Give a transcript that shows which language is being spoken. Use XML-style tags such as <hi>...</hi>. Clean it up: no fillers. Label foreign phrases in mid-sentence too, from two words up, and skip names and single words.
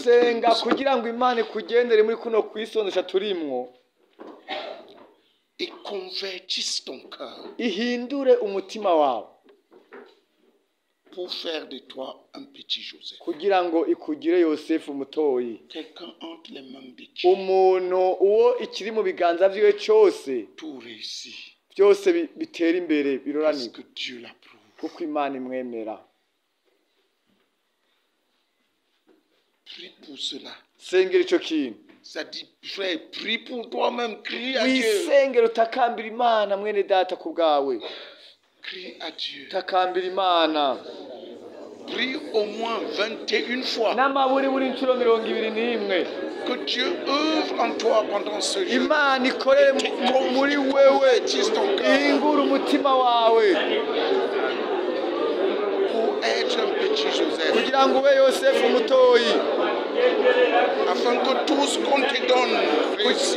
<rn>Senga</rn> <fr>le</fr> <rn>kugira ngo Imana ikugendere muri kuno kwisondesha turimwo,</rn> <fr>et convertisse ton cœur.</fr> <rn>ihindure umutima wawe.</rn> <fr>pour faire de toi un petit Joseph.</fr> <rn>kugira ngo ikugire yosefu mutoyi</rn> <fr>Quelqu'un entre les mains de Dieu,</fr> <rn>umuntu uwo ikiri mu biganza vyiwe cyose</rn> <fr>tout réussit.</fr> <rn>byose bitera imbere</rn> <fr>Parce</fr> <rn>biroranirwa</rn> <fr>que Dieu l'approuve.</fr> <rn>kuko imana imwemera.</rn> <fr>Prie pour cela.</fr> <rn>sengera ico kintu</rn> <fr>Ça dit, frère, prie pour toi-même, crie à Dieu.</fr> <rn>wisengera utakambira imana mwene data ku bwawe</rn> <fr>Crie à Dieu.</fr> <rn>utakambira imana</rn> <fr>Prie au moins 21 fois.</fr> <rn>n'amaburi buri inshuro 21</rn> <fr>Que Dieu œuvre en toi pendant ce jour.</fr> <rn>imana ikorere muri wewe ihingure umutima wawe</rn> <fr>Pour être un petit Joseph.</fr> <rn>kugira ngo ube yosefu mutoyi</rn> <fr>Afin que tout ce qu'on te donne réussisse.</fr>